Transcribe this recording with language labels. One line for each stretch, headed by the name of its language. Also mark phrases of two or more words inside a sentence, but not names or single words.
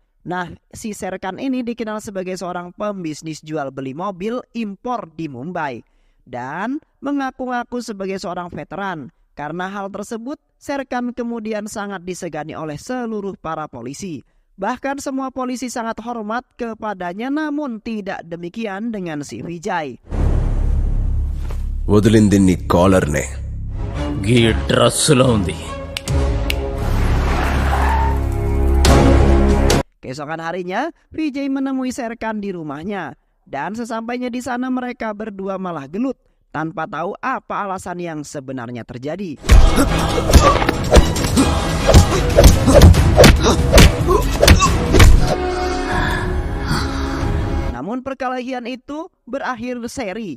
Indonesian: Nah, si Sarkan ini dikenal sebagai seorang pembisnis jual beli mobil impor di Mumbai dan mengaku-ngaku sebagai seorang veteran. Karena hal tersebut, Sarkan kemudian sangat disegani oleh seluruh para polisi. Bahkan semua polisi sangat hormat kepadanya, namun tidak demikian dengan si Vijay.
Telugu: వదిలింది నీ కాలర్నే. గీ డ్రెస్సులో ఉంది.
Indonesian: Keesokan harinya, Vijay menemui Sarkan di rumahnya. Dan sesampainya di sana mereka berdua malah gelut tanpa tahu apa alasan yang sebenarnya terjadi. Namun perkelahian itu berakhir seri.